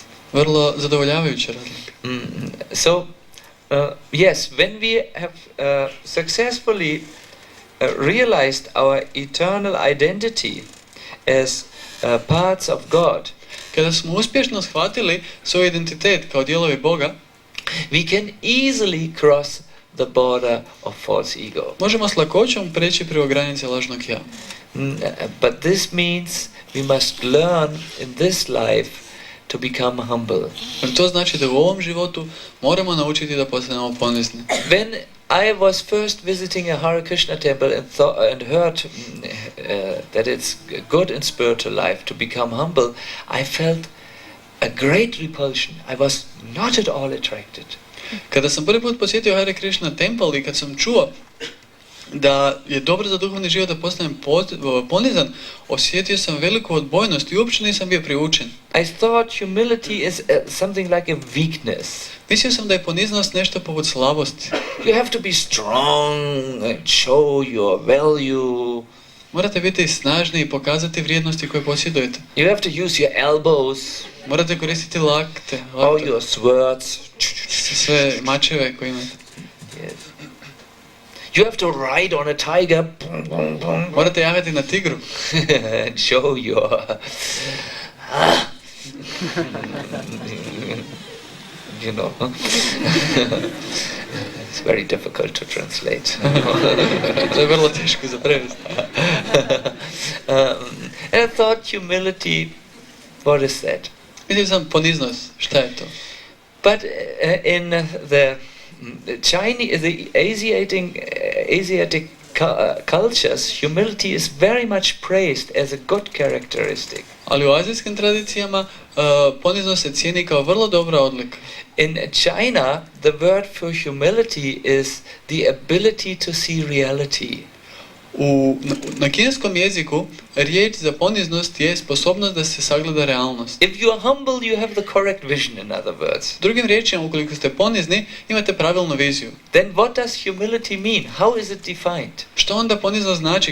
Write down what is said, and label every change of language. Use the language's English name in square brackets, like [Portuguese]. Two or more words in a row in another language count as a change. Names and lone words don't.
[Croatian] Vrlo zadovoljavajuća razlika. [English] So, yes, when we have successfully realized our eternal identity as parts of God, [Croatian] kada smo uspješno shvatili svoj identitet kao dijelovi Boga, [English] we can easily cross the border of false ego. [Croatian] možemo s lakoćom preći preko granice lažnog ja. [English] But this means we must learn in this life to become humble. [Croatian] To znači da u ovom životu moramo naučiti da postanemo ponizni. [English] When I was first visiting a Hare Krishna temple and heard that it's good in spiritual life to become humble, I felt a great repulsion. I was not at all attracted. [Croatian] Kada sam prvi put posjetio Hare Krishna temple i kad sam čuo da je dobro za duhovni život da postanem ponizan, osjetio sam veliku odbojnost i uopće nisam bio priučen. [English] I thought humility is something like a weakness. [Croatian] Mislio sam da je poniznost nešto poput slabosti. [English] You have to be strong and show your value. [Croatian] Morate biti snažni i pokazati vrijednosti koje posjedujete. [English] You have to use your elbows. [Croatian] Morate koristiti lakte, [English] All your swords. [Croatian] sve mačeve koje imate. [English] Yes. You have to ride on a tiger. [Croatian] Morate jahati na tigru. [English] And show your... you know. It's very difficult to translate. [Croatian] To je vrlo teško za prevesti. [English] And I thought humility, what is that? [Croatian] Mislio sam poniznost, šta je to? [English] But in the Chinese, the Asiatic cultures, humility is very much praised as a good characteristic. [Croatian] Ali u azijskim tradicijama poniznost se cijeni kao vrlo dobra odlika. [English] In China, the word for humility is the ability to see reality. [Croatian] Na kineskom jeziku riječ za poniznost je sposobnost da se sagleda realnost. [English] If you are humble, you have the correct vision, in other words. [Croatian] Drugim riječima, ukoliko ste ponizni, imate pravilnu viziju. [English] Then what does humility mean? How is it defined? [Croatian] Što onda poniznost znači?